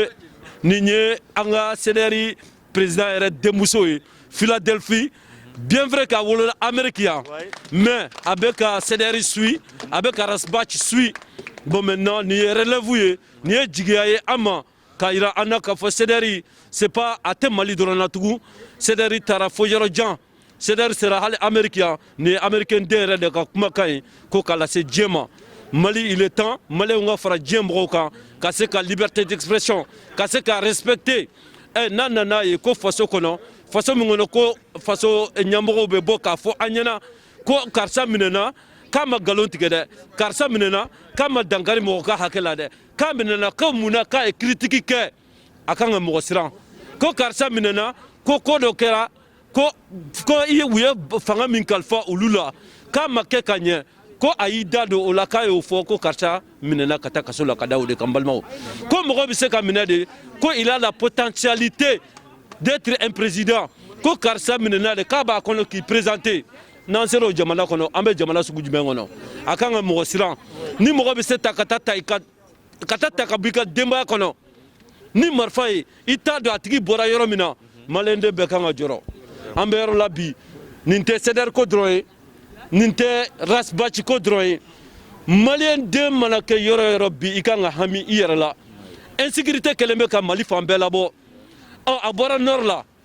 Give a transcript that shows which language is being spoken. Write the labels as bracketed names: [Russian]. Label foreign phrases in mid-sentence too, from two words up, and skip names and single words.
[Bambara] ye an ka CNRI président yɛrɛ denmuso ye Philadelphie [French] bien vrai [Bambara] k'a wolola Amérique yan mais a bɛ ka CNRI suit a bɛ ka Rasbach suit [French] bon maintenant [Bambara] nin ye relève ye nin ye jigiya ye an ma k'a yira an na k'a fɔ CNRI [French] c'est pas [Bambara] a tɛ Mali dɔrɔn na tugun CNRI taara fo yɔrɔ jan CNRI sera hali Amérique yan nin ye américain den yɛrɛ de ka kumakan ye ko k'a lase diɲɛ ma Mali [French] il est temps [Bambara] maliyɛnw ka fara diɲɛ mɔgɔw kan ka se ka [French] liberté d'expression [Bambara] ka se ka respecter n'a nana ye ko faso kɔnɔ faso min kɔnɔ ko faso ɲɛmɔgɔw bɛ bɔ k'a fɔ an ɲɛna ko karisa minɛna k'a ma nkalon tigɛ dɛ karisa minɛna k'a ma dankari mɔgɔ ka hakɛ la dɛ k'a minɛna ko mun na k'a ye critique kɛ a kan ka mɔgɔ siran ko karisa minɛna ko dɔ kɛra ko u ye fanga min kalifa olu la k'a ma kɛ ka ɲɛ ko a y'i da don o la k'a y'o fɔ ko karisa minɛna ka taa kaso la ka da o de kan balimaw ko mɔgɔ bɛ se ka minɛ de ko [French] il a la potentialité d'être un président [Bambara] ko karisa minɛna de k'a b'a kɔnɔ k'i présenter n'an sera o jamana kɔnɔ an bɛ jamana sugu jumɛn kɔnɔ a kan ka mɔgɔ siran ni mɔgɔ bɛ se ta ka taa ta ka bɔ i ka denbaya kɔnɔ ni marifa ye i t'a dɔn a tigi bɔra yɔrɔ min na maliyɛn den bɛɛ kan ka jɔrɔ an bɛ yɔrɔ la bi nin tɛ CNR ko dɔrɔn ye nin tɛ Rasbach ko dɔrɔn ye maliyɛn den mana kɛ yɔrɔ yɔrɔ bi i kan ka hami i yɛrɛ la insécurité kɛlen bɛ ka Mali fan bɛɛ labɔ a bɔra nord la